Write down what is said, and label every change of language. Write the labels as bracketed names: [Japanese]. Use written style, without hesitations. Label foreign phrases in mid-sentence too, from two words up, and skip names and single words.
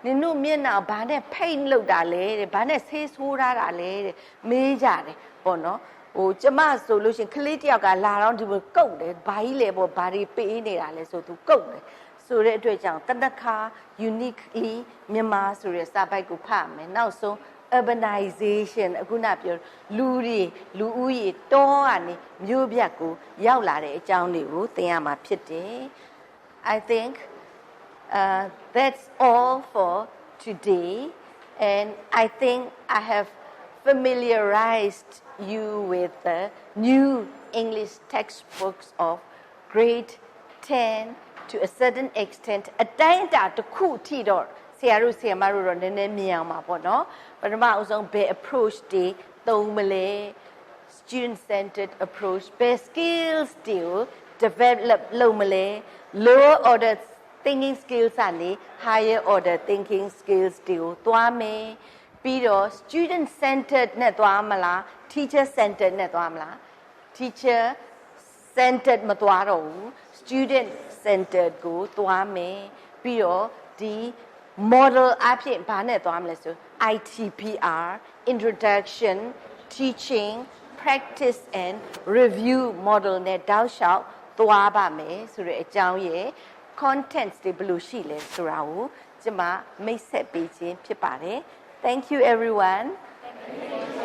[Burmese] င်တို့မျက်နှာဘာနဲ့ဖိတ်လောက်တာလဲတဲ့ဘာနဲ့ဆေးဆိုးထားတာလဲတဲ့မေးကြတယ်ပေါ့နော်ဟိုကျမဆိုလို့ရှင်ကလေးတယောက်ကလာတော့ဒီလိုကုတ်တယ်ဘာကြီးလဲပေါ့ဘာတွေပေးနေတာလဲဆိုသူကုတ်တယ်ဆိုတဲ့အတွက်ကြောင့်တနခါ uniquely မြန်မာဆိုတဲ့စာပိုက်ကိုဖတ်မယ်နောက်ဆုံး urbanization အခုနပြောလူဦးရေတောကနေမြို့ပြတ်ကိုရောက်လာတဲ့အကြောင်းတွေကိုသင်ရမှာဖြစ်တယ် [English] I think that's all for today and I think I have familiarized you with the new English textbooks of grade 10 to a certain extent [Burmese] အတိုင်းအတာတစ်ခုထိတော့ဆရာတို့ဆရာမ တို့တော့နည်းနည်းမြင်အောင်ပါပေါ့နော်ပထမအဆုံးဘယ် approach တွေသုံးမလဲ [English] student centered approach [Burmese] ဘယ် skills တွေကို develop လုပ်မလဲ [English] lower order thinking skills [Burmese] ကနေ [English] higher order thinking skills [Burmese] တွေကိုသွားမယ်ပြီးတော့ [English] student centered [Burmese] နဲ့ သွားမလား [English] teacher centered [Burmese] နဲ့သွားမလား [English] teacher centered [Burmese] မသွားတော့ဘူး [English] student centered [Burmese] ကိုသွားမယ်ပြီးတော့ဒီ model အဖြစ်ဘာနဲ့သွားမလဲဆို [English] ITPR introduction teaching practice and review model [Burmese] နဲ့တောက်လျှောက်သွားပါမယ်ဆိုတဲ့အကြောင်းရဲ့ contents တွေဘယ်လိုရှိလဲဆိုတာကိုကျွန်မမိတ်ဆက်ပေးခြင်းဖြစ်ပါတယ် [English] Thank you everyone